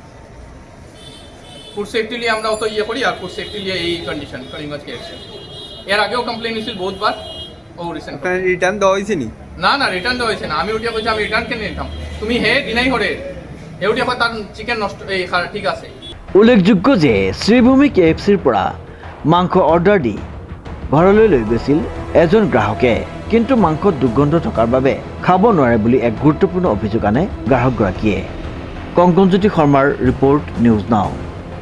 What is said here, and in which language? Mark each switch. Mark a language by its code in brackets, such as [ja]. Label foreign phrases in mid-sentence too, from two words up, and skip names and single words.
[en] food safety [bn] নিয়ে আমরা অত ইয়ে করি, আর [en] food safety [bn] নিয়ে এই কন্ডিশন করিমগঞ্জ KFC। এর আগেও কমপ্লেন হয়েছিল বহুতবার, ও রিসেন্ট রিটার্ন দেওয়া হয়েছে নি? না রিটার্ন দেওয়া হয়েছে না। [syl] আমি উঠিয়া কইছি আমি রিটার্ন কেন নিতাম, তুমি হে ডিনাই করে, হে উঠিয়া কয় তার চিকেন নষ্ট, এই ঠিক আছে। [as] উল্লেখযোগ্য যে শ্ৰীভূমি KFCৰ পৰা মাংস অৰ্ডাৰ দি ঘৰলৈ লৈ গৈছিল এজন গ্ৰাহকে, কিন্তু মাংসত দুৰ্গন্ধ থকাৰ বাবে খাব নোৱাৰে বুলি এক গুৰুত্বপূৰ্ণ অভিযোগ আনে গ্ৰাহকগৰাকীয়ে। কংকনজ্যোতি শৰ্মাৰ ৰিপৰ্ট, নিউজ নাও।